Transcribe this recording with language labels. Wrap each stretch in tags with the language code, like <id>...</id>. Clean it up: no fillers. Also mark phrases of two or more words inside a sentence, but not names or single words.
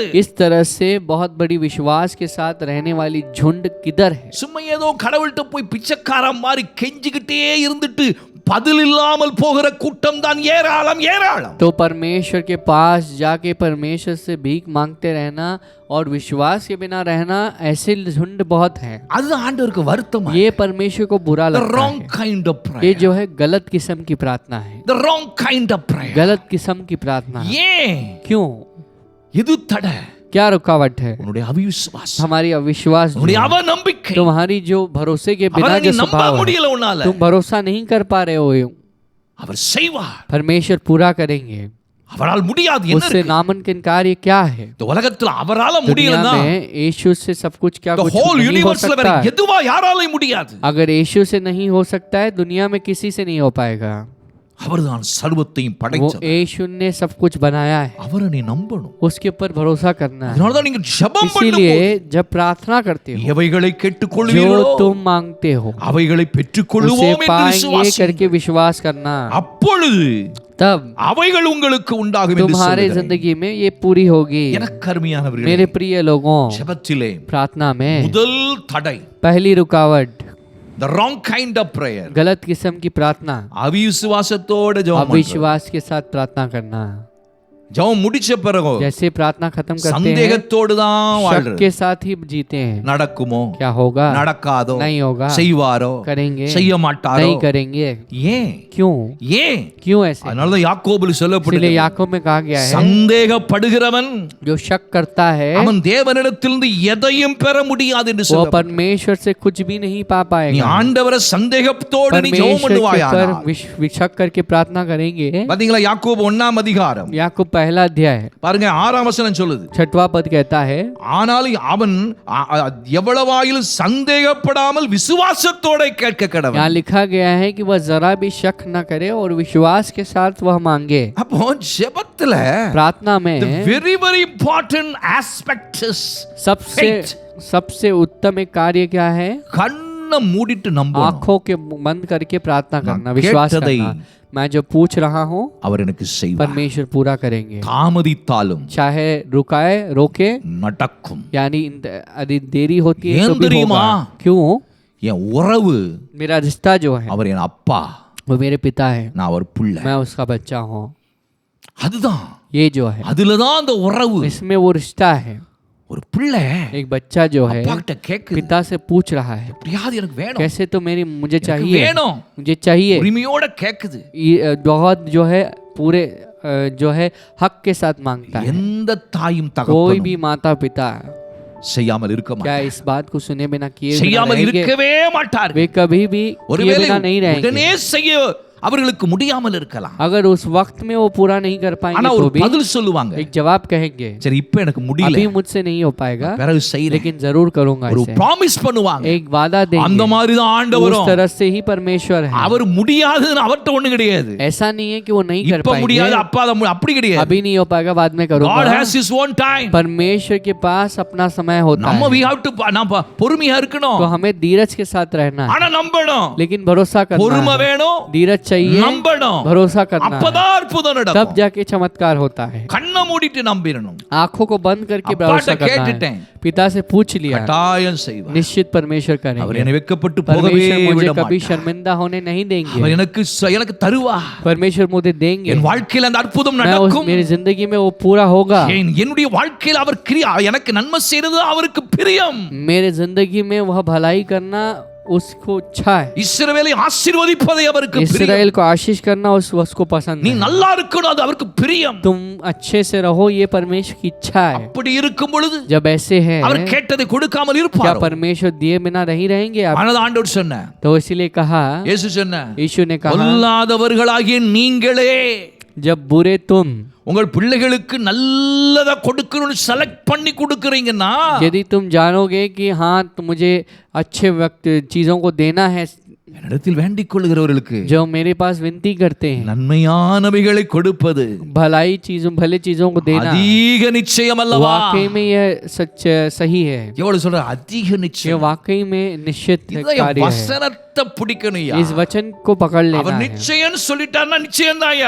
<hi>इस तरह से बहुत बड़ी विश्वास के साथ रहने वाली झुंड किधर है?</hi> <ta>சும்மா ஏதோ கடவுள்கிட்ட போய் பிச்சைக்காரன் மாதிரி கெஞ்சிக்கிட்டே இருந்துட்டு பதில் இல்லாமல் போகிற கூட்டம் தான் ஏராளம் ஏராளம்.</ta> <hi>तो परमेश्वर के पास जाके परमेश्वर से भीख मांगते रहना और विश्वास के बिना रहना, ऐसे झुंड बहुत हैं।</hi> <ta>அது ஆண்டவருக்கு வருத்தமா?</ta> <hi>ये परमेश्वर को बुरा The लगता wrong है।</hi> <en>kind of</en> <hi>ये prayer. जो है गलत किस्म की प्रार्थना है।</hi> <en>The wrong kind of prayer.</en> <hi>गलत किस्म की प्रार्थना है।</hi> <ta>ஏன்?</ta> <hi>क्यों?</hi> <ta>எது தடை?</ta> <hi>क्या रुकावट है?</hi> <ta>உன்னுடைய அவிசுவாசம்,</ta> <hi>हमारी अविश्वास जो</hi> <ta>உன்னுடைய</ta> <hi>है,</hi> <ta>அவநம்பிக்கை.</ta> <hi>तुम्हारी जो भरोसे के बिना</hi> <ta>அவரை நீ</ta> <hi>जो</hi> <ta>நம்ப</ta> <hi>स्वभाव है,</hi> <ta>முடியல உன்னால.</ta> <hi>तुम भरोसा नहीं कर पा रहे हो।</hi> <ta>அவர் செய்வார்.</ta> <hi>परमेश्वर पूरा करेंगे।</hi> <ta>அவரால் முடியாது என்ன</ta> <hi>उससे</hi> <ta>இருக்கு?</ta> <hi>नामुमकिन कार्य क्या है?</hi> <ta>இந்த உலகத்துல அவரால</ta> <hi>दुनिया</hi> <ta>முடியலன்னா</ta> <hi>में यीशु से सब कुछ क्या the कुछ whole नहीं हो</hi> <ta>universe வேற</ta> <hi>सकता है।</hi> <ta>எதுவா யாராலையும் முடியாது.</ta> <hi>अगर यीशु से नहीं हो सकता है, दुनिया में किसी से नहीं हो पाएगा।</hi> <ta>அவர்தான் சர்வத்தையும்</ta> <hi>वो</hi> <ta>படைத்தவர்.</ta> <hi>यीशु ने सब कुछ बनाया है,</hi> <ta>அவரை நீ நம்பணும்.</ta> <hi>उसके ऊपर भरोसा करना है।</hi> <ta>அதனால தான் நீங்க ஜெபம்</ta> <hi>इसीलिए</hi> <ta>பண்ணும்போது</ta> <hi>जब प्रार्थना करते हो,</hi> <ta>எவைகளை</ta> <hi>जो</hi> <ta>கேட்டுக்கொள்வீர்களோ</ta> <hi>तुम मांगते हो</hi> <ta>அவைகளை</ta> <hi>उसे</hi> <ta>பெற்றுக்கொள்வோம் என்று</ta> <hi>पाएंगे</hi> <ta>விசுவாசியுங்கள்.</ta> <hi>करके विश्वास करना,</hi> <ta>அப்பொழுது</ta> <hi>तब</hi> <ta>அவைகள் உங்களுக்கு உண்டாகும் என்று</ta> <hi>तुम्हारे</hi> <ta>சொல்லுகிறேன்.</ta> <hi>जिंदगी में ये पूरी होगी।</hi> <ta>எனக்கு அருமையானவர்களே,</ta> <hi>मेरे प्रिय लोगों,</hi> <ta>ஜெபத்திலே</ta> <hi>प्रार्थना में</hi> <ta>முதல் தடை</ta> <hi>पहली रुकावट</hi> <en>the wrong kind of prayer.</en> <hi>गलत किस्म की प्रार्थना,</hi> <ta>அவிசுவாசத்தோட ஜெபம் பண்றது.</ta> <hi>अविश्वास के साथ प्रार्थना करना।</hi> <ta>ஜெபம் முடிச்ச பிறகு</ta> <hi>जैसे प्रार्थना खत्म करते हैं</hi> <ta>சந்தேகத்தோடு தான்</ta> <hi>शक</hi> <ta>வாழ்றது.</ta> <hi>के साथ ही जीते हैं।</hi> <ta>நடக்குமோ,</ta> <hi>क्या होगा,</hi> <ta>நடக்காதோ,</ta> <hi>नहीं होगा,</hi> <ta>செய்வாரோ,</ta> <hi>करेंगे,</hi> <ta>செய்ய மாட்டாரோ,</ta> <hi>नहीं करेंगे,</hi> <ta>ஏன்</ta> <hi>क्यों</hi> <ta>ஏன்?</ta> <hi>क्यों ऐसे?</hi> <ta>அதனாலதான் யாக்கோபில்</ta> <hi>इसलिए</hi> <ta>சொல்லப்படுகிறது,</ta> <hi>याकूब में कहा गया है</hi> <ta>சந்தேகப்படுகிறவன்</ta> <hi>जो शक करता है</hi> <ta>அவன் தேவனிடத்திலிருந்து எதையும் பெற முடியாது என்று</ta> <hi>वो</hi> <ta>சொல்ல.</ta> <hi>परमेश्वर से कुछ भी नहीं पा</hi> <ta>நீ</ta> <hi>पाएगा।</hi> <ta>ஆண்டவரை சந்தேகத்தோடு நீ ஜெபம்</ta> <hi>परमेश्वर के</hi> <ta>பண்ணுவாயா?</ta> <hi>पर शक करके प्रार्थना करेंगे।</hi> <ta>பாத்தீங்களா, யாக்கோபு 1ஆம் அதிகாரம்</ta> <hi>याकूब पहला अध्याय</hi> <ta>பாருங்க 6ஆம் வசனம் சொல்லுது,</ta> <hi>6वां पद कहता है</hi> <ta>ஆனாலும் அவன் எவ்வளவாயிலும் சந்தேகப்படாமல் விசுவாசத்தோட கேட்க கடவன்.</ta> <hi>यहाँ लिखा गया है कि वह जरा भी शक न करे और विश्वास के साथ वह मांगे।</hi> <ta>அப்போ ஜெபத்துல</ta> <hi>प्रार्थना में</hi> <en>very very important aspect is faith.</en> <hi>सबसे उत्तम एक कार्य क्या है?</hi> <ta>கண்ணை மூடிட்டு நம்பணும்.</ta> <hi>आंखों के बंद करके प्रार्थना करना, विश्वास</hi> <ta>கேட்டதை</ta> <hi>करना। मैं जो पूछ रहा हूँ</hi> <ta>அவர் எனக்கு செய்வார்.</ta> <hi>परमेश्वर पूरा करेंगे,</hi> <ta>தாமதித்தாலும்</ta> <hi>चाहे रुकाए रोके,</hi> <ta>நடக்கும்.</ta> <hi>यानी यदि देरी होती है तो</hi> <ta>ஏன்</ta> <hi>भी</hi> <ta>தெரியுமா?</ta> <hi>होगा। क्यों?</hi> <ta>என் உறவு</ta> <hi>मेरा रिश्ता जो है</hi> <ta>அவர் என் அப்பா,</ta> <hi>वो मेरे पिता है,</hi> <ta>நான் அவர் புள்ள.</ta> <hi>मैं उसका बच्चा हूँ।</hi> <ta>அதுதான்,</ta> <hi>ये जो है</hi> <ta>அதுலதான் அந்த உறவு.</ta> <hi>इसमें वो रिश्ता है।</hi> <ta>ஒரு பிள்ளை</ta> <hi>एक बच्चा जो है</hi> <ta>அப்பா கிட்ட கேக்குது,</ta> <hi>पिता से पूछ रहा है</hi> <ta>எப்படியாவது எனக்கு வேணும்,</ta> <hi>कैसे तो मुझे</hi> <ta>எனக்கு</ta> <hi>चाहिए,</hi> <ta>வேணும்,</ta> <hi>मुझे चाहिए।</hi> <ta>உரிமையோட கேக்குது.</ta> <hi>ये बहुत जो है पूरे जो है हक के साथ मांगता है।</hi> <ta>எந்த தாயும்</ta> <hi>कोई</hi> <ta>தகப்பனும்</ta> <hi>भी माता पिता</hi> <ta>செய்யாமல் இருக்க</ta> <hi>क्या</hi> <ta>மாட்டார்.</ta> <hi>इस बात को सुने बिना किए बिना</hi> <ta>செய்யாமல்</ta> <hi>रहेंगे?</hi> <ta>இருக்கவே மாட்டார்.</ta> <hi>वे कभी भी किए</hi> <ta>ஒருவேளை</ta> <hi>बिना नहीं रहेंगे।</hi> <ta>உடனே செய்ய அவர்களுக்கு முடியாமல் இருக்கலாம்,</ta> <hi>अगर उस वक्त में वो पूरा नहीं कर पाएंगे</hi> <ta>ஆனா</ta> <hi>तो</hi> <ta>ஒரு</ta> <hi>भी</hi> <ta>பதில் சொல்லுவாங்க,</ta> <hi>एक जवाब कहेंगे,</hi> <ta>சரி இப்ப எனக்கு முடியல,</ta> <hi>अभी मुझसे नहीं हो पाएगा</hi> <ta>பிறகு செய்றேன்,</ta> <hi>लेकिन जरूर करूंगा</hi> <ta>ஒரு</ta> <hi>इसे।</hi> <ta>ப்ராமிஸ் பண்ணுவாங்க.</ta> <hi>एक वादा</hi> <ta>அந்த</ta> <hi>देंगे।</hi> <ta>மாதிரி தான்</ta> <hi>उस</hi> <ta>ஆண்டவரும்.</ta> <hi>तरह से ही परमेश्वर है।</hi> <ta>அவர் முடியாதுன்னு அவர்ட்ட ஒண்ணு கிடையாது.</ta> <hi>ऐसा नहीं है कि वो नहीं कर</hi> <ta>இப்ப முடியாது,</ta> <hi>पाएंगे,</hi> <ta>அப்பா அப்படி கிடையாது.</ta> <hi>अभी नहीं हो पाएगा, बाद में God करूंगा।</hi> <en>has his own time.</en> <hi>परमेश्वर के पास अपना समय होता</hi> <ta>நம்ம</ta> <hi>है,</hi> <en>we have to</en> <ta>நாம பொறுமையா இருக்கணும்,</ta> <hi>तो हमें धीरज के साथ रहना है,</hi> <ta>ஆனா நம்பணும்.</ta> <hi>लेकिन भरोसा करना</hi> <ta>பொறுமை</ta> <hi>है,</hi> <ta>வேணும்,</ta> <hi>धीरज चाहिए,</hi> <ta>நம்பணும்.</ta> <hi>भरोसा करना है,</hi> <ta>அப்பதான் அற்புதம்</ta> <hi>तब</hi> <ta>நடக்கும்.</ta> <hi>जाके चमत्कार होता है।</hi> <ta>கண்ணை மூடிட்டு நம்பிரணும்.</ta> <hi>आंखों को बंद करके</hi> <ta>अप्पाட்ட</ta> <hi>भरोसा करना</hi> <ta>கேட்டுட்டேன்.</ta> <hi>है। पिता से पूछ लिया,</hi> <ta>கட்டாயம் செய்வார்.</ta> <hi>निश्चित परमेश्वर</hi> <ta>அவர்</ta> <hi>करेंगे।</hi> <ta>என்னை வெட்கப்பட்டு போகவே</ta> <hi>परमेश्वर मुझे</hi> <ta>விட</ta> <hi>कभी</hi> <ta>மாட்டார்.</ta> <hi>शर्मिंदा होने नहीं देंगे।</hi> <ta>அவர் எனக்கு தருவார்.</ta> <hi>परमेश्वर मुझे देंगे,</hi> <ta>என் வாழ்க்கையில் அந்த அற்புதம்</ta> <hi>मैं</hi> <ta>நடக்கும்.</ta> <hi>मेरी जिंदगी में वो पूरा होगा।</hi> <ta>என்னுடைய வாழ்க்கையில் அவர் கிரியா எனக்கு நன்மை செய்யறது அவருக்கு பிரியம்.</ta> <hi>मेरे जिंदगी में वह भलाई करना उसको इच्छा है।</hi> <ta>இஸ்ரவேலை ஆசீர்வதிப்பதை அவருக்கு பிரியம்.</ta> <hi>इस्राएल को आशीष करना उसको पसंद</hi> <ta>நீ</ta> <hi>है।</hi> <ta>நல்லா இருக்கணும், அது அவருக்கு பிரியம்.</ta> <hi>तुम अच्छे से रहो, ये परमेश्वर की इच्छा है।</hi> <ta>அப்படி இருக்கும் பொழுது</ta> <hi>जब ऐसे है,</hi> <ta>அவர் கேட்டதை கொடுக்காமல்</ta> <hi>क्या</hi> <ta>இருப்பார்.</ta> <hi>परमेश्वर दिए बिना नहीं रहेंगे आप?</hi> <ta>ஆனது ஆண்டவர் சொன்னார்.</ta> <hi>तो इसीलिए कहा,</hi> <ta>இயேசு சொன்னார்,</ta> <hi>यीशु ने कहा,</hi> <ta>பொல்லாதவர்களாகிய நீங்களே</ta> <hi>जब बुरे तुम</hi> <ta>உங்கள் பிள்ளைகளுக்கு நல்லதா கொடுக்கணும்னு செலக்ட் பண்ணி கொடுக்கறீங்கன்னா,</ta> <hi>यदि तुम जानोगे कि हाँ तो मुझे अच्छे वक्त चीजों को देना है,</hi> <ta>என்னிடத்தில் வேண்டிக் கொள்கிறவர்களுக்கு</ta> <hi>जो मेरे पास विनती करते हैं,</hi> <ta>நன்மையானவைகளை கொடுப்பது</ta> <hi>भले चीजों को देना,</hi> <ta>அதிக நிச்சயம் அல்லவா?</ta> <hi>वाकई में यह सच सही है,</hi> <ta>எவ்வளவு சொல்ற அதிக</ta> <hi>ये</hi> <ta>நிச்சயம்.</ta> <hi>वाकई में निश्चित</hi> <ta>இதுதான்</ta> <hi>कार्य है।</hi> <ta>வசனத்தை பிடிக்கணும்யா.</ta> <hi>इस वचन को पकड़ लेना</hi> <ta>அவர்</ta> <hi>है।</hi> <ta>நிச்சயம் சொல்லிட்டார்னா நிச்சயம் தான்யா.</ta>